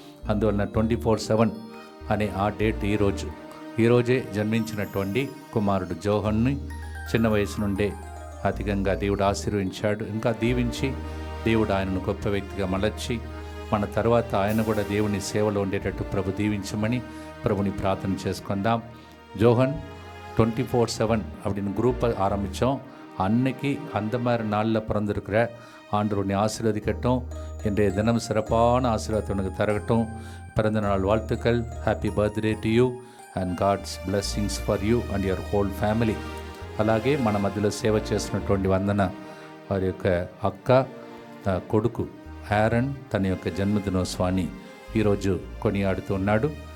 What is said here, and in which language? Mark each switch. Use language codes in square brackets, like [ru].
[te] అందువలన 24/7 అనే ఆ డేట్ ఈరోజే జన్మించినటువంటి కుమారుడు జోహన్ని చిన్న వయసు నుండే అధికంగా దేవుడు ఆశీర్వదించాడు. ఇంకా దీవించి దేవుడు ఆయనను గొప్ప వ్యక్తిగా మలర్చి మన తర్వాత ఆయన కూడా దేవుని సేవలో ఉండేటట్టు ప్రభు దీవించమని ప్రభుని ప్రార్థన చేసుకుందాం. [ta] జోహన్ 24/7 அப்படின்னு குரூப் ஆரம்பித்தோம். அன்னைக்கு அந்த மாதிரி நாளில் பிறந்திருக்கிற ஆண்டவர் உன்னை ஆசீர்வதிக்கட்டும். இன்றைய தினம் சிறப்பான ஆசீர்வாதத்தை உனக்கு தரகட்டும். பிறந்த நாள் வாழ்த்துக்கள். [en] Happy birthday to you and God's blessings for you and your whole family. [te] అలాగే మన మధ్యలో సేవ చేసినటువంటి వందన వారి యొక్క అక్క కొడుకు ఆరన్ తన యొక్క జన్మదినోత్సవాన్ని ఈరోజు కొనియాడుతూ ఉన్నాడు.